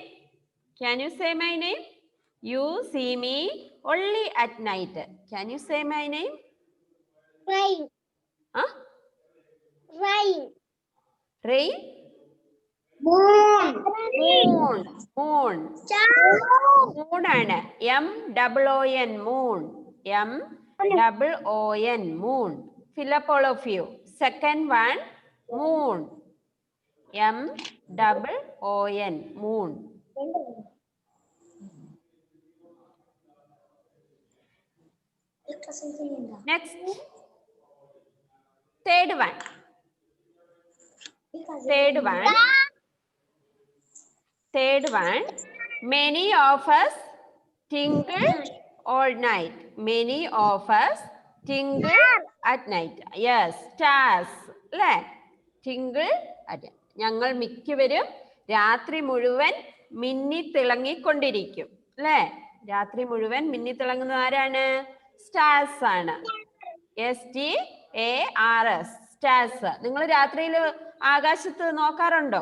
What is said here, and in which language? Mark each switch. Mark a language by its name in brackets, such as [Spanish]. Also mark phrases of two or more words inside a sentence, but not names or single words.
[English] Can you say my name? You see me only at night. Can you say my name? Rain. Rain. Rain? Moon. Moon. Moon. Moon ആണ്. M-O-O-N, moon. M-O-O-N, moon. Fill up all of you. Second one, moon. M-O-O-N, moon. Next, third one. Third one. Many of us tingle all night. Many of us tingle at night. Yes, stars. അല്ലേ? Tingle at night. [Malayalam] ഞങ്ങൾ മിക്കവരും രാത്രി മുഴുവൻ മിന്നി തിളങ്ങിക്കൊണ്ടിരിക്കും അല്ലേ? രാത്രി മുഴുവൻ മിന്നി തിളങ്ങുന്നത് ആരാണ്? സ്റ്റാർസ് ആണ്. STARS, സ്റ്റാർസ്. നിങ്ങൾ രാത്രിയിൽ ആകാശത്ത് നോക്കാറുണ്ടോ?